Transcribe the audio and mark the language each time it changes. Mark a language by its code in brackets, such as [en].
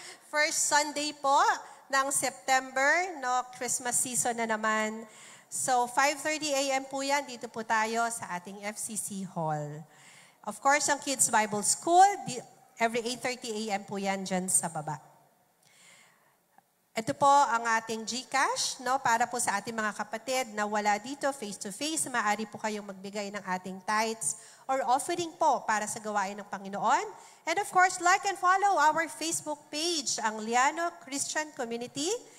[tl] First Sunday po ng September, no, Christmas season na naman. So 5:30 a.m. po yan, dito po tayo sa ating FCC Hall. [en] Of course, ang Kids Bible School, every 8:30 a.m. [tl] po yan dyan sa baba. Ito po ang ating GCash, no, para po sa ating mga kapatid na wala dito face-to-face. Maaari po kayong magbigay ng ating tithes or offering po para sa gawain ng Panginoon. [en] And of course, like and follow our Facebook page, ang Liano Christian Community.